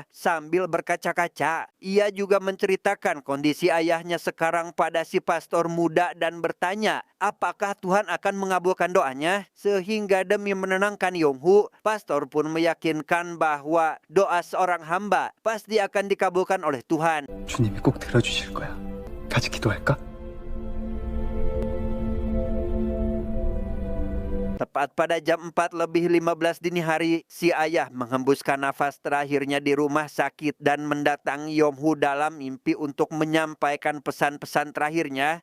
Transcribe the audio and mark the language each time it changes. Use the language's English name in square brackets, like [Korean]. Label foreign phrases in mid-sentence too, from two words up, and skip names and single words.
[Indonesian] Sambil berkaca-kaca, ia juga menceritakan kondisi ayahnya sekarang pada si pastor muda dan bertanya, apakah Tuhan akan mengabulkan doanya? Sehingga demi menenangkan Yong-hu, pastor pun meyakinkan bahwa doa seorang hamba pasti akan dikabulkan oleh Tuhan. [Korean] 주님이 꼭 들어주실 거야. 같이 기도할까? [Indonesian] Tepat pada jam 4:15 dini hari, si ayah menghembuskan nafas terakhirnya di rumah sakit dan mendatangi Yong-hu dalam mimpi untuk menyampaikan pesan-pesan terakhirnya.